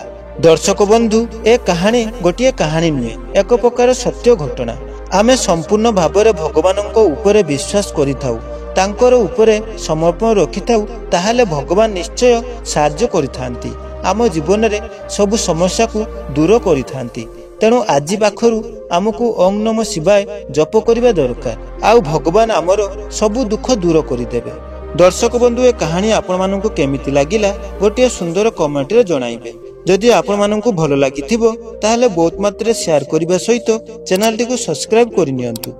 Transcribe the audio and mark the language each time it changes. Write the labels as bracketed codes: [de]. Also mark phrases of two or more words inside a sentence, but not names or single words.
[or] ଦର୍ଶକ ବନ୍ଧୁ, ଏ କାହାଣୀ ଗୋଟିଏ କାହାଣୀ ନୁହେଁ, ଏକ ପ୍ରକାର ସତ୍ୟ ଘଟଣା। ଆମେ ସମ୍ପୂର୍ଣ୍ଣ ଭାବରେ ଭଗବାନଙ୍କ ଉପରେ ବିଶ୍ୱାସ କରିଥାଉ, ତାଙ୍କର ଉପରେ ସମର୍ପଣ ରଖିଥାଉ, ତାହାହେଲେ ଭଗବାନ ନିଶ୍ଚୟ ସାହାଯ୍ୟ କରିଥାନ୍ତି। ଆମ ଜୀବନ ରେ ସବୁ ସମସ୍ୟା କୁ ଦୂର କରିଥାନ୍ତି। ତେଣୁ ଆଜି ପାଖରୁ ଆମକୁ [sa] ओं नमो शिवाय [or] ଜପ କରିବା ଦରକାର, ଆଉ ଭଗବାନ ଆମର ସବୁ ଦୁଃଖ ଦୂର କରିଦେବେ। ଦର୍ଶକ ବନ୍ଧୁ, ଏ କାହାଣୀ ଆପଣ ମାନଙ୍କୁ କେମିତି ଲାଗିଲା ଗୋଟିଏ ସୁନ୍ଦର କମେଣ୍ଟ ରେ ଜଣାଇବେ। ଯଦି ଆପଣମାନଙ୍କୁ ଭଲ ଲାଗିଥିବ ତାହାହେଲେ ବହୁତ ମାତ୍ରା ଶେୟାର କରିବା ସହିତ ଚ୍ୟାନେଲ ଟି କୁ ସବସ୍କ୍ରାଇବ କରି ନିଅନ୍ତୁ।